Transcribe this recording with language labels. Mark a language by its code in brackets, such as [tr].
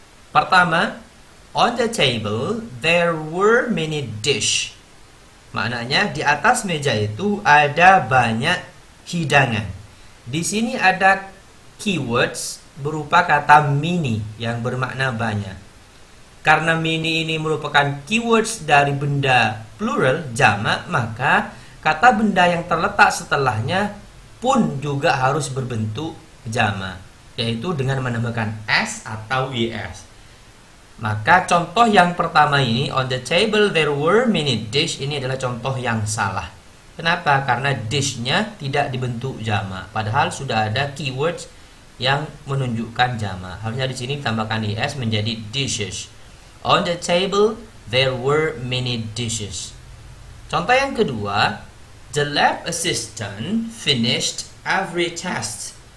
[en] Pertama, on the table there were many dish. [id] Maknanya di atas meja itu ada banyak hidangan. Di sini ada keywords berupa kata many yang bermakna banyak. Karena many ini merupakan keywords dari benda plural jamak, maka kata benda yang terletak setelahnya pun juga harus berbentuk jamak, yaitu dengan menambahkan s atau es. Maka contoh yang pertama ini, [en] on the table there were many dish, [id] ini adalah contoh yang salah. Kenapa? Karena dish-nya tidak dibentuk jamak, padahal sudah ada keywords yang menunjukkan jamak. Harusnya di sini ditambahkan es menjadi dishes. [en] On the table there were many dishes. [id] Contoh yang kedua, [en] The lab assistant finished every test.